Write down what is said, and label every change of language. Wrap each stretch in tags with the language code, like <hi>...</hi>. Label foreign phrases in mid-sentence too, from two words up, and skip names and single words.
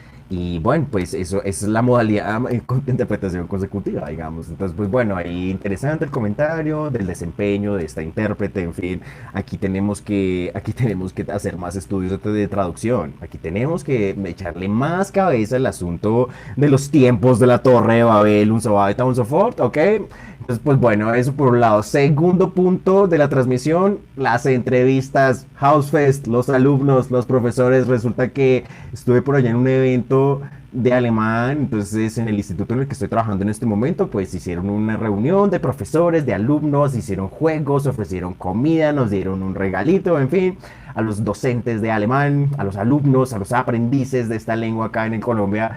<es>Y bueno, pues eso es la modalidad de interpretación consecutiva, digamos. Entonces, pues bueno, ahí interesante el comentario del desempeño de esta intérprete, en fin, aquí tenemos que hacer más estudios de traducción, aquí tenemos que echarle más cabeza al asunto de los tiempos de la Torre de Babel,</es> <de>un so weiter und so fort,</de> <es>¿ok? Entonces, pues bueno, eso por un lado. Segundo punto de la transmisión, las entrevistas, Housefest, los alumnos, los profesores. Resulta que estuve por allá en un evento de alemán, entonces en el instituto en el que estoy trabajando en este momento, pues hicieron una reunión de profesores, de alumnos, hicieron juegos, ofrecieron comida, nos dieron un regalito, en fin, a los docentes de alemán, a los alumnos, a los aprendices de esta lengua acá en Colombia.</es>